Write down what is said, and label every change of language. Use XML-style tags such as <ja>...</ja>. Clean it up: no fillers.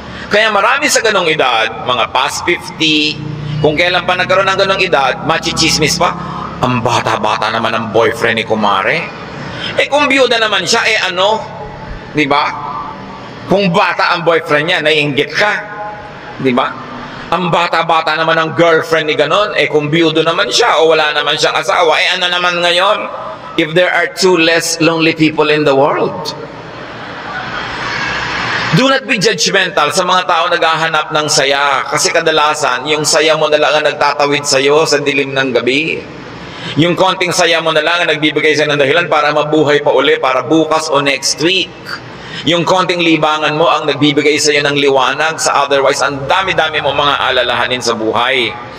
<tl>Kaya marami sa ganong edad, mga past 50, kung kailan pa nagkaroon ng ganong edad, machichismis pa, ang bata-bata naman ang boyfriend ni kumare. Eh kung biyuda naman siya, eh ano? Diba? Kung bata ang boyfriend niya, naiinggit ka. Diba? Ang bata-bata naman ang girlfriend ni ganon, eh kung biyudo naman siya o wala naman siyang asawa, eh ano naman ngayon?</tl> <en>If there are 2 less lonely people in the world. Do not be judgmental</en> <tl>sa mga tao naghahanap ng saya. Kasi kadalasan, yung saya mo na lang ang nagtatawid sa'yo sa dilim ng gabi. Yung konting saya mo na lang ang nagbibigay sa'yo ng dahilan para mabuhay pa uli, para bukas o next week. Yung konting libangan mo ang nagbibigay sa'yo ng liwanag sa otherwise ang dami-dami mo mga alalahanin sa buhay.</tl>